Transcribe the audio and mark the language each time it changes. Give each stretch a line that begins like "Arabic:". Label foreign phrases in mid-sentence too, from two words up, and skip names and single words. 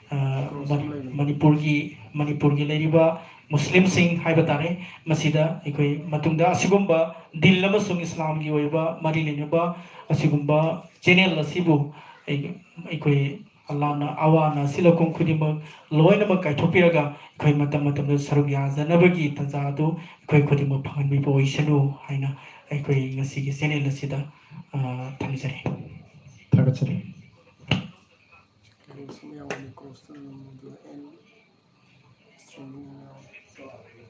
Manipuri: ꯃꯅꯤꯄꯨꯔꯒꯤ ꯂꯩꯔꯤꯕ ꯃꯨꯁꯂꯤꯝꯁꯤꯡ ꯍꯥꯏꯕ ꯇꯥꯔꯦ ꯃꯁꯤꯗ ꯑꯩꯈꯣꯏ ꯃꯇꯨꯡꯗ ꯑꯁꯤꯒꯨꯝꯕ ꯗꯤꯜ ꯑꯃꯁꯨꯡ ꯏꯁꯂꯥꯝꯒꯤ ꯑꯣꯏꯕ ꯃꯔꯤ ꯂꯩꯅꯕ ꯑꯁꯤꯒꯨꯝꯕ ꯆꯦꯅꯦꯜ ꯑꯁꯤꯕꯨ ꯑꯩꯈꯣꯏ ꯑꯜꯂꯥꯍꯅ ꯑꯋꯥ ꯁꯤꯂꯀꯣꯡ ꯈꯨꯗꯤꯡꯃꯛ ꯂꯣꯏꯅꯃꯛ ꯀꯥꯏꯊꯣꯛꯄꯤꯔꯒ ꯑꯩꯈꯣꯏ ꯃꯇꯝꯗ ꯁꯔꯨꯛ ꯌꯥꯖꯅꯕꯒꯤ ꯇꯥꯟꯖꯥ ꯑꯗꯨ ꯑꯩꯈꯣꯏ ꯈꯨꯗꯤꯡꯃꯛ ꯐꯪꯍꯟꯕꯤꯕ ꯑꯣꯏꯁꯅꯨ ꯍꯥꯏꯅ ꯑꯩꯈꯣই ꯉꯁꯤꯒꯤ ꯆꯦꯅꯦꯜ ꯑꯁꯤꯗ ꯊꯝꯖꯔꯤ ꯊꯥꯒꯠꯆꯔꯤ
English: Closing, yeah, when you close the room, do end streaming now.